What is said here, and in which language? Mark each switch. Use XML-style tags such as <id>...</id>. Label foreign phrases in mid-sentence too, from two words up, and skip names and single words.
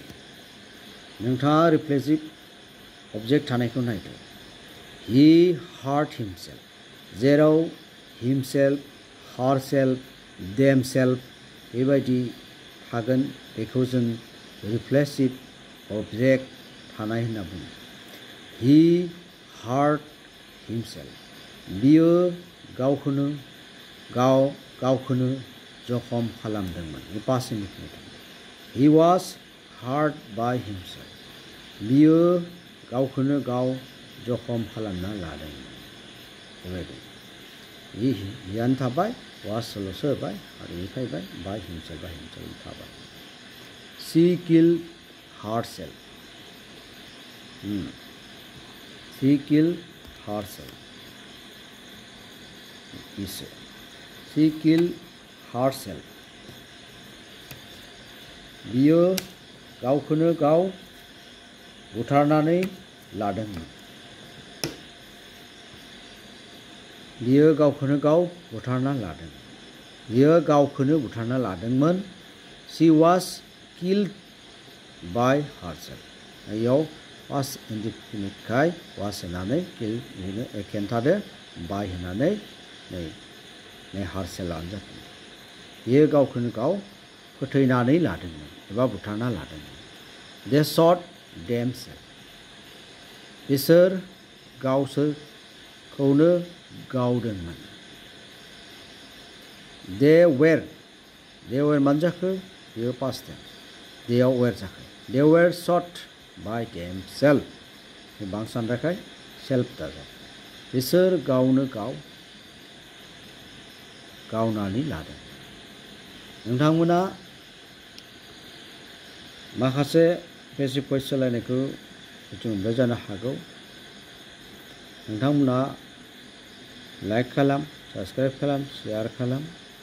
<brx>नोंथाङा</brx> <en>reflexive object</en> <brx>थानायखौ नायदो।</brx> <en>He hurt himself.</en> <brx>जेराव</brx> <en>himself, herself, themselves</en> <brx>बेबायदि थागोन बेखौ जों रिफ्लेक्सिभ अबजेक्ट थानाय होनना बुङो।</brx> <en>He hurt himself.</en> <brx>बियो गावखौनो जखम खालामदोंमोन।</brx> <en>He was hurt by himself.</en> <brx>बियो गावखौनो गाव जखम खालामना लादोंमोन। बेबायदि हियानो थाबाय was ल'सो होबाय आरो फैबाय</brx> <en>by himself</en> <brx>थाबाय।</brx> <en>She killed herself. She killed herself. She killed herself.</en> <brx>बियो गावखौनो गाव बुथारनानै लादोंमोन। बियो गावखौनो गाव बुथारना लादों। बियो गावखौनो बुथारना लादोंमोन।</brx> <en>She was killed by herself.</en> <brx>बेयाव was indefinite-खाय was होनानै kill खोन्थादो by होनानै नै herself आनो जादों। बियो गावखौनो गाव फोथैनानै लादोंमोन एबा बुथारना लादोंमोन।</brx> <en>They shot themselves.</en> <brx>बिसोर गावसोरखौनो गावदोंमोन।</brx> <en>They were</en> <brx>मानो जाखो? बेयो past tense. They were जाखो।</brx> <en>They were shot by themselves.</en> <brx>बांसानराखाय self दाजाब। बिसोर गावनो गाव गावनानै लादों। नोंथांमोना माखासे</brx> <en>passive voice</en> <brx>सोलायनायखौ मिथि मोनबाय जानो हागौ। नोंथांमोना लाइक खालाम, साबस्क्राइब खालाम, शेयार खालाम।</brx>